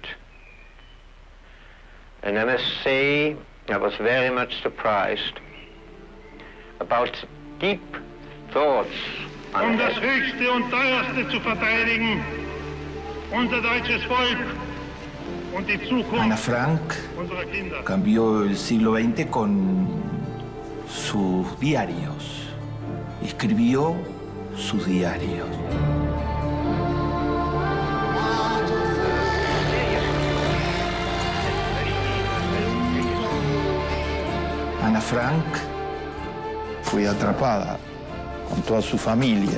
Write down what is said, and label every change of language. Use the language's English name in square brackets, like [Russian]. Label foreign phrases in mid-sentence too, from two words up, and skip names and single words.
[English] And I must say, I was very much surprised about deep thoughts. [German] Das Höchste und Teuerste zu verteidigen, unser deutsches Volk und die Zukunft Ana Frank unserer Kinder. [Spanish] cambió el siglo XX con sus diarios. Escribió sus diarios. Ana Frank fue atrapada con toda su familia.